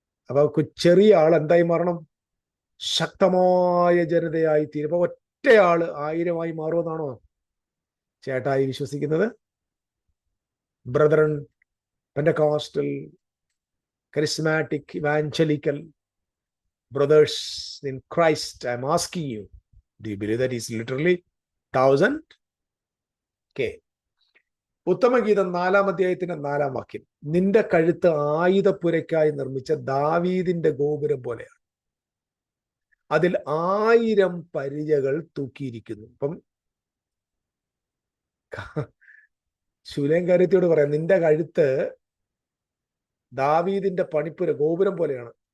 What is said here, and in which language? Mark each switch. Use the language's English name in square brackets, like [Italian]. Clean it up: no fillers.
[Malayalam] അപ്പൊ ചെറിയ ആൾ എന്തായി മാറണം? ശക്തമായ ജനതയായി തീരും. അപ്പൊ ഒറ്റയാള് 1000-മായി മാറുമെന്നാണോ ചേട്ടായി വിശ്വസിക്കുന്നത്? [English] Brethren, Pentecostal, charismatic, evangelical brothers in Christ, I'm asking you, do you believe that is literally 1,000? [Malayalam] Okay. ഉത്തമഗീതം 4-ാം അധ്യായത്തിന്റെ 4-ാം വാക്യം. നിന്റെ കഴുത്ത് ആയുധപ്പുരയ്ക്കായി നിർമ്മിച്ച ദാവീദിന്റെ ഗോപുരം പോലെയാണ്, അതിൽ 1000 പരിചകൾ തൂക്കിയിരിക്കുന്നു. അപ്പം ശൂലേം കാര്യത്തോട് പറയാം, നിന്റെ കഴുത്ത് ദാവീദിന്റെ പണിപ്പുര ഗോപുരം പോലെയാണ്.